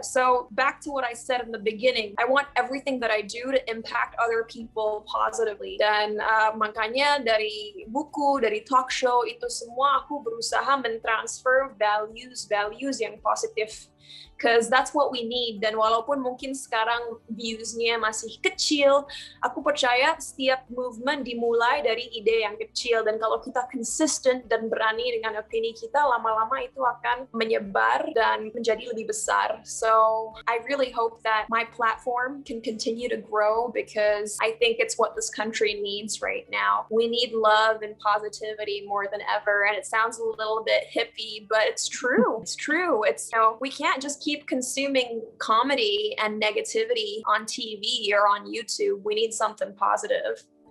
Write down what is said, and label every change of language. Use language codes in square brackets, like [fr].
[en] So back to what I said in the beginning, I want everything that I do to impact other people positively. [id] Dan makanya dari buku, dari talk show, itu semua aku berusaha mentransfer values yang positif. [en] Because that's what we need. [id] Dan walaupun mungkin sekarang views-nya masih kecil, aku percaya setiap movement dimulai dari ide yang kecil. Dan kalau kita consistent dan berani dengan opini kita, lama-lama itu akan menyebar dan menjadi lebih besar. [en] So I really hope that my platform can continue to grow, because I think it's what this country needs right now. We need love and positivity more than ever. And it sounds a little bit hippie, but it's true. It's true. We can't just keep consuming comedy and negativity on TV or on YouTube. We need something positive.